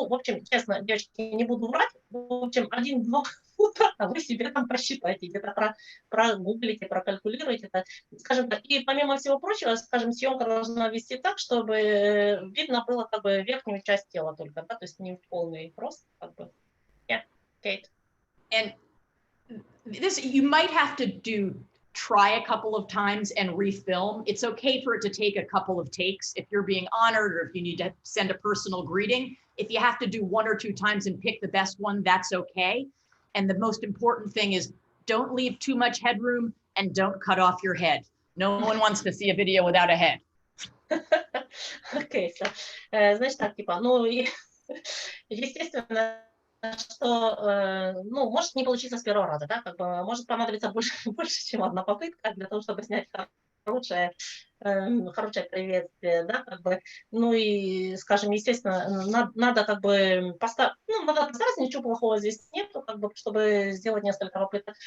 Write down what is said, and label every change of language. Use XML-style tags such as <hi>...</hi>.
<ru>Ну, в общем, честно, девочки, не буду врать. В общем, 1-2 фута, а вы себе там просчитайте, где-то прогуглите, прокалькулируйте. Это, скажем так. И помимо всего прочего, скажем, съемка должна вести так, чтобы видно было как бы верхнюю часть тела только, да, то есть не в полный рост, как бы.</ru> <en>Yeah, Kate. And this, you might have to try a couple of times and refilm. It's okay for it to take a couple of takes if you're being honored or if you need to send a personal greeting. If you have to do 1 or 2 times and pick the best one, that's okay. And the most important thing is don't leave too much headroom and don't cut off your head. No one wants to see a video without a head.</en> <ru>Окей, значит так, типа, ну, естественно, что, ну, может не получиться с первого раза, да, как бы, может понадобиться больше, чем одна попытка для того, чтобы снять хорошее приветствие, да, как бы, ну и, скажем, естественно, надо как бы надо постараться, ничего плохого здесь нету, как бы, чтобы сделать несколько попыток.</ru>